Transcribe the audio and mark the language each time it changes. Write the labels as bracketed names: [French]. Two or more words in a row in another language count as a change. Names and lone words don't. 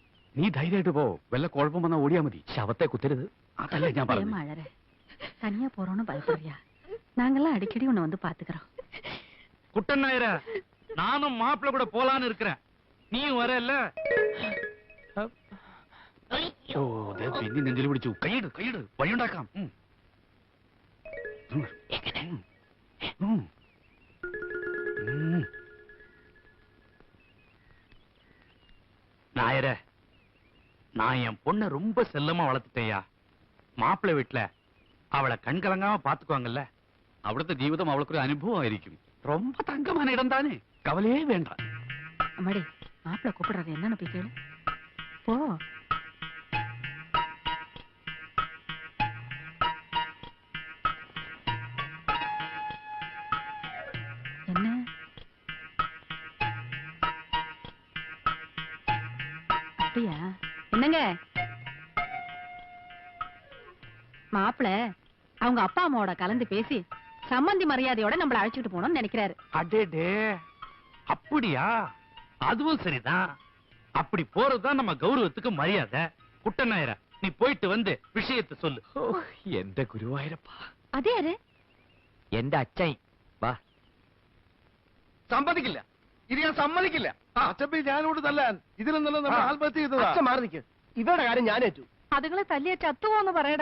[Malayalam] നീ ധൈര്യമായിട്ട് പോ. വല്ല കുഴപ്പം വന്നാ ഓടിയാ മതി. ശവത്തെ കുത്തരുത്. അതല്ലേ ഞാൻ പറഞ്ഞു. [Tamil] மழற தனியா போறோம்னு பயப்படுறியா? நாங்கெல்லாம் அடிக்கடி உன்னை வந்து பாத்துக்கிறோம். குட்டன் நாயர, நானும் மாப்பிள்ள கூட போலான்னு இருக்கிறேன். நீயும் வரல? [Malayalam] ഓ പിന്നെ നെഞ്ചിൽ പിടിച്ചു. കൈയിട് കൈയിട്, വഴിയുണ്ടാക്കാം. [Tamil] நாயர, நான் என் பொண்ணை ரொம்ப செல்லமா வளர்த்துட்டேயா. மாப்பிள்ளை வீட்டுல அவளை கண்கலங்காம பாத்துக்குவாங்கல்ல. [Malayalam] അവിടുത്തെ ജീവിതം അവൾക്കൊരു അനുഭവമായിരിക്കും. [Tamil] ரொம்ப തങ്കமான இடம் தானே, கவலையே வேண்டாம். அம்மாடி மாப்பிள்ள கூப்பிடுறாரு, என்னன்னு போய் கேளு. போ. என்ன அப்படியா? என்னங்க மாப்பிள்ள அவங்க அப்பா அம்மாவோட கலந்து பேசி சம்பந்தி மரியாதையோட நம்மள அழைச்சிட்டு போகணும்னு நினைக்கிறாரு. அடேடே, அப்படியா? அதுவும் சரிதான். அப்படி போறதுதான் நம்ம கௌரவத்துக்கு மரியாதை. குட்டன் நாயர, நீ போயிட்டு வந்து விஷயத்தை சொல்லு. [Malayalam] എന്റെ ഗുരുവായൂരപ്പാ. [Tamil] அதே யாரு? [Malayalam] എന്റെ അച്ഛൻ. വാ. സമ്മതിക്കില്ല, ഇത് ഞാൻ സമ്മതിക്കില്ല. അച്ഛൻ ഞാനോട് തല്ലാൻ ഇതിലും നല്ല നമ്മൾ ആത്മഹത്യ ചെയ്തതാ. അച്ഛൻ മാറി നിൽക്ക്, ഇവരുടെ കാര്യം ഞാൻ ഏറ്റു. അതുങ്ങളെ തല്ലിയ ചത്തുപോന്ന് പറയടാ.